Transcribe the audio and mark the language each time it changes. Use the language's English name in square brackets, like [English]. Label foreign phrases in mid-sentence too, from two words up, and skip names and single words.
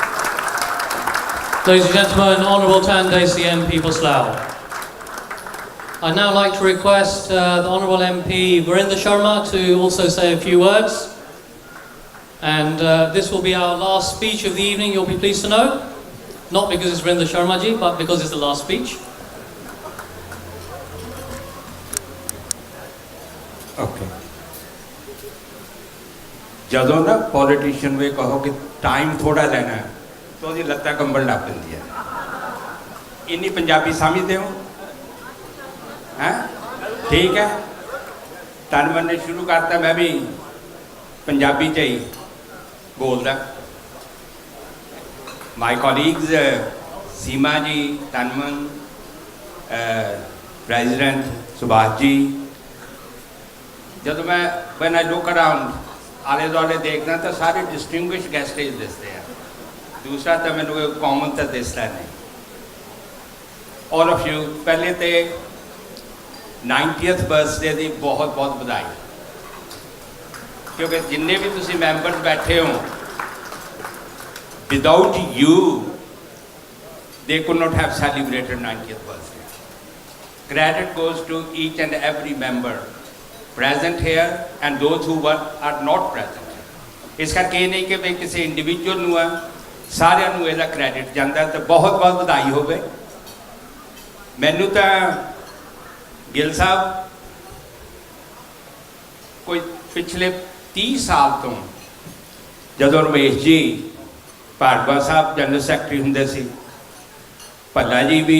[English] Ladies and gentlemen, Honourable Tan Desi MP for Slough. I'd now like to request the Honourable MP Verinder Sharma to also say a few words. And this will be our last speech of the evening, you'll be pleased to know. Not because it's Verinder Sharma ji, but because it's the last speech. Okay. [Punjabi] ਜਦੋਂ ਨਾ ਪੋਲੀਟੀਸ਼ੀਅਨ ਵੀ ਕਹੋ ਕਿ ਟਾਈਮ ਥੋੜਾ ਲੈਣਾ ਹੈ ਤਾਂ ਉਹਦੀ ਲੱਤਾਂ ਕੰਬਣ ਲੱਗ ਪੈਂਦੀ ਹੈ ਇੰਨੀ ਪੰਜਾਬੀ ਸਮਝਦੇ ਹੋ ਹੈਂ ਠੀਕ ਹੈ ਤਨ ਮਨ ਨੇ ਸ਼ੁਰੂ ਕਰਤਾ ਮੈਂ ਵੀ ਪੰਜਾਬੀ 'ਚ ਹੀ ਬੋਲਦਾ [English] my colleagues [Punjabi] ਸੀਮਾ ਜੀ ਤਨਮਨ ਪ੍ਰੈਜ਼ੀਡੈਂਟ ਸੁਭਾਸ਼ ਜੀ ਜਦੋਂ ਮੈਂ [English] when I look around [Punjabi] ਆਲੇ ਦੁਆਲੇ ਦੇਖਦਾ ਤਾਂ ਸਾਰੇ [English] distinguished guests [Punjabi] ਦਿਸਦੇ ਆ ਦੂਸਰਾ ਤਾਂ ਮੈਨੂੰ ਕੋਈ ਕਾਮਨ ਤਾਂ ਦਿਸਦਾ ਨਹੀਂ [English] all of you [Punjabi] ਪਹਿਲੇ ਤੇ [English] 90th birthday [Punjabi] ਦੀ ਬਹੁਤ ਬਹੁਤ ਵਧਾਈ ਕਿਉਂਕਿ ਜਿੰਨੇ ਵੀ ਤੁਸੀਂ ਮੈਂਬਰਸ ਬੈਠੇ ਹੋ [English] without you they could not have celebrated 90th birthday. Credit goes to each and every member present here and those who are not present. [Punjabi] ਇਸ ਕਰਕੇ ਇਹ ਨਹੀਂ ਕਿ ਵੀ ਕਿਸੇ ਇੰਡੀਵਿਜੂਅਲ ਨੂੰ ਆ ਸਾਰਿਆਂ ਨੂੰ ਇਹਦਾ ਕ੍ਰੈਡਿਟ ਜਾਂਦਾ ਤਾਂ ਬਹੁਤ ਬਹੁਤ ਵਧਾਈ ਹੋਵੇ ਮੈਨੂੰ ਤਾਂ ਗਿੱਲ ਸਾਹਿਬ ਕੋਈ ਪਿਛਲੇ 30 ਸਾਲ ਤੋਂ ਜਦੋਂ ਰਮੇਸ਼ ਜੀ ਭਾਰਗਵਾ ਸਾਹਿਬ [English] general secretary [Punjabi] ਹੁੰਦੇ ਸੀ ਭੱਲਾ ਜੀ ਵੀ